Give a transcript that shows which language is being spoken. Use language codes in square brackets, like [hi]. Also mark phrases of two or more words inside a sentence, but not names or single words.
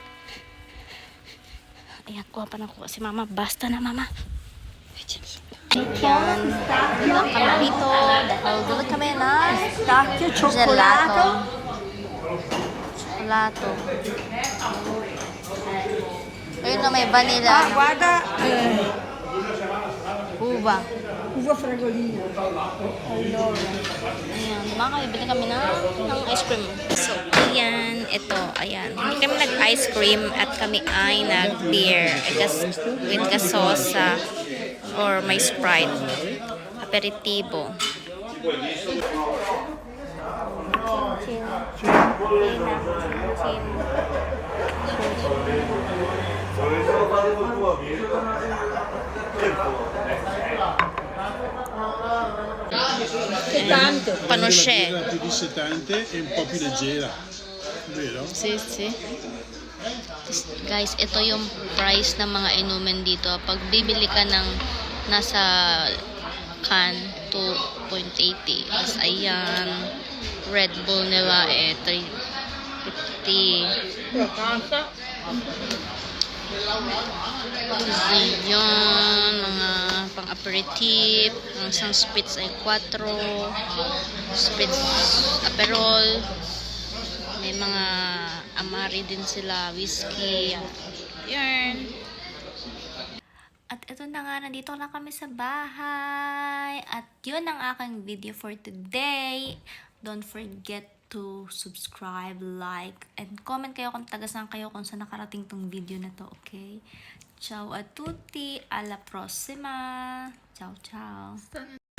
[tl] Ayan, kuha pa si mama. Basta na, mama. Ayan. Doon kami dito. Dahil doon kami na gelato. Gelato. Ayun na, may vanilla. [it] Guarda, Uva. uva fragolina. [tl] Ayan, makakabili kami ng ice cream. So, ayan, ito, ayan. Hindi kami nag-ice cream at kami ay nag-beer. [en] With gasosa or [tl] may Sprite. [it] Aperitibo. Chin. Chin. Tanto. Panosce. Più dissetante e un po' più leggera, vero? Si. [tl] Guys, ito yung price ng mga inumin dito. Pag bibili ka ng nasa can, 2.80. Tapos ayan, Red Bull nila 3.50. Ayan, mga pang-aperitif. Ang isang spritz ay 4. Spritz Aperol. May mga amari din sila, whiskey. Yan. At ito na nga, nandito na kami sa bahay. At yun ang aking video [en] for today. Don't forget to subscribe, like, and comment [tl] kayo kung taga saan kayo, kung saan nakarating tong video na to, okay? [it] Ciao a tutti, alla prossima. Ciao, ciao.